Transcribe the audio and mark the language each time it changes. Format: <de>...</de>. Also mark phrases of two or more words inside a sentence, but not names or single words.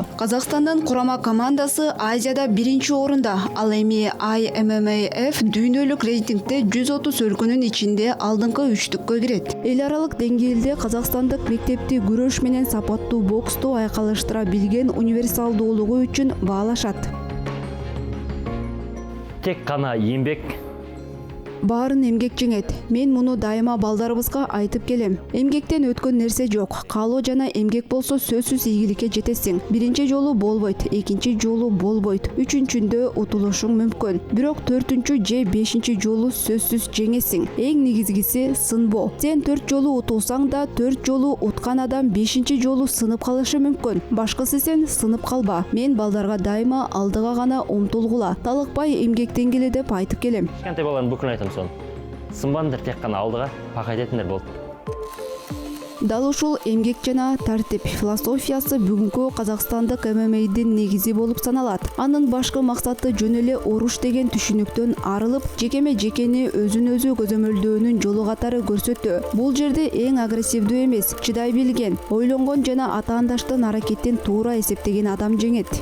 <ky>Казакстандын курама командасы Азияда 1-орунда, ал эми IMMAF дүйнөлүк рейтингде 130 өлкөнүн ичинде алдыңкы 3-түккө кирет. Эл аралык деңгээлде казакстандык мектепти күрөш менен сапаттуу боксту айкалыштыра билген универсалдуулугу үчүн баалашат.</ky> <kk>Тек қана еңбек.</kk> <ky>Баарын эмгек жеңет. Мен муну дайыма балдарыбызга айтып келем. Эмгектен өткөн нерсе жок. Каалоо жана эмгек болсо сөзсүз ийгиликке жетесиң. Биринчи жолу болбойт, экинчи жолу болбойт, үчүнчүндө утулушуң мүмкүн. Бирок 4-чү же 5-чи жолу сөзсүз жеңесиң. Эң негизгиси сынбоо. Сен 4 жолу утулсаң да 4 жолу уткан адам 5-чи жолу сынып калышы мүмкүн. Башкысы сен сынып калба. Мен балдарга дайыма алдыга гана умтулгула, талыкпай эмгектен келе деп айтып келем.</ky> <kk>Кішкентай баланы бүкіл айтам сон. Сынбаңдар, тек қана алдыға пақай ететіндер болды.</kk> <ky>Дал ушул эмгек жана тартип философиясы бүгүнкү казакстандык ММАдин негизи болуп саналат. Анын башкы максаты жөн эле оруш деген түшүнүктөн арылып, жекеме жекени өзүн өзү көзөмөлдөөнүн жолу катары көрсөтүү. Бул жерде эң агрессивдүү эмес, чыдай билген, ойлонгон жана атаандаштын аракетин туура эсептеген адам жеңет.</ky>